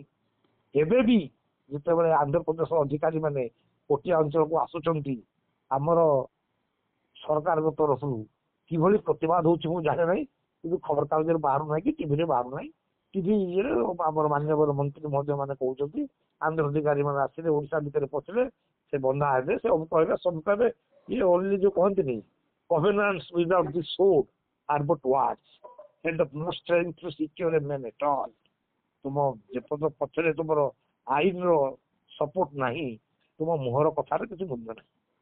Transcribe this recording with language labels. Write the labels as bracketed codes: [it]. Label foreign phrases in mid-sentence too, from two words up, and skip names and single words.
[or] ଏବେ ବି ଯେତେବେଳେ ଆନ୍ଧ୍ରପ୍ରଦେଶ ଅଧିକାରୀ ମାନେ କୋଟିଆ ଅଞ୍ଚଳକୁ ଆସୁଛନ୍ତି, ଆମର ସରକାରଙ୍କ ତରଫରୁ କିଭଳି ପ୍ରତିବାଦ ହଉଛି ମୁଁ ଜାଣେ ନାହିଁ, କିନ୍ତୁ ଖବରକାଗଜରେ ବାହାରୁ ନାହିଁ କି ଟିଭିରେ ବାହାରୁ ନାହିଁ। ଟିଭିରେ ଆମର ମାନ୍ୟବର ମନ୍ତ୍ରୀ ମହୋଦୟ ମାନେ କହୁଛନ୍ତି ଆନ୍ଧ୍ର ଅଧିକାରୀ ମାନେ ଆସିଲେ ଓଡିଶା ଭିତରେ ପଶିଲେ ସେ ବନ୍ଧା ହେବେ, ସେ ଅମୁକ ହେବେ, ସବୁ ହେବେ। [en] ଇଏ ଓନ୍ଲି ଯୋଉ କହନ୍ତିନି covenants without the sword are but words and of no strength to secure a man at all। [or] ତୁମ ଯେପର୍ଯ୍ୟନ୍ତ ପଛରେ ତୁମର ଆଇନର ସପୋର୍ଟ ନାହିଁ, ତୁମ ମୁହଁର କଥାରେ କିଛି ମୂଲ୍ୟ ନାହିଁ।